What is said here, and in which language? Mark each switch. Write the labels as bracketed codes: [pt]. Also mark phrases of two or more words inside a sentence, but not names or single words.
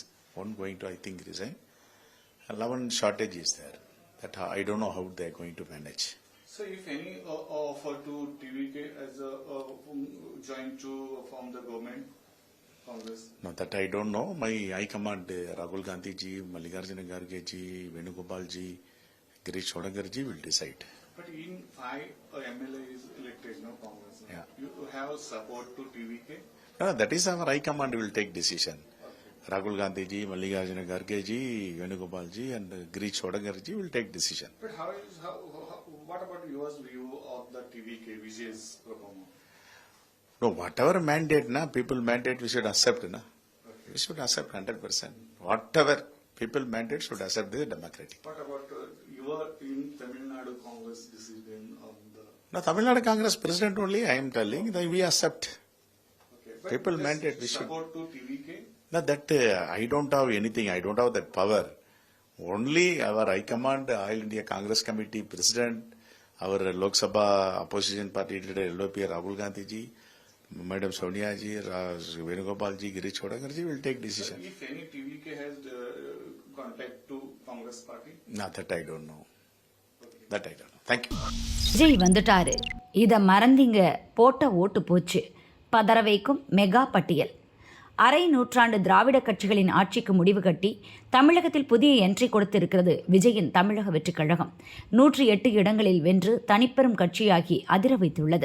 [en] One going to, I think, resign. 11 shortage is there. That I don't know how they are going to manage. So, if any offer to TVK as a join to form the government, Congress? No, that I don't know. My High Command, Rahul Gandhi ji, Mallikarjuna Kharge ji, Venugopal ji, Girish Chodagar ji will decide. But in 5 MLAs elected, no Congress. Yeah. You have support to TVK? No, that is our High Command will take decision. Rahul Gandhi ji, Mallikarjuna Kharge ji, Venugopal ji and Girish Chodagar ji will take decision. But what about your view of the TVK Vijay's performance? No, whatever mandate, people mandate, we should accept. We should accept 100%. Whatever people mandate should accept this democratic. What about your in Tamil Nadu Congress decision on the... No, Tamil Nadu Congress president only, I am telling, that we accept. Okay, but People this mandate, we should. support to TVK? No, that I don't have anything, I don't have that power. Only our High Command, All India Congress Committee President, our Lok Sabha opposition party leader LOP Rahul Gandhi ji, Madam Sonia ji, Venugopal ji, Girish Chodagar ji will take decision. If any TVK has contact to Congress party? No, that I don't know. That I don't know. Thank you. [ta] விஜய் வந்துட்டாரு, இத மறந்தீங்க, போட்ட ஓட்டு போச்சு, பதற வைக்கும் மெகா பட்டியல். அரை நூற்றாண்டு திராவிட கட்சிகளின் ஆட்சிக்கு முடிவு கட்டி தமிழகத்தில் புதிய என்ட்ரி கொடுத்திருக்கிறது விஜயின் தமிழக வெற்றிக் கழகம். 108 இடங்களில் வென்று தனிப்பெரும் கட்சியாகி அதிர வைத்துள்ளது.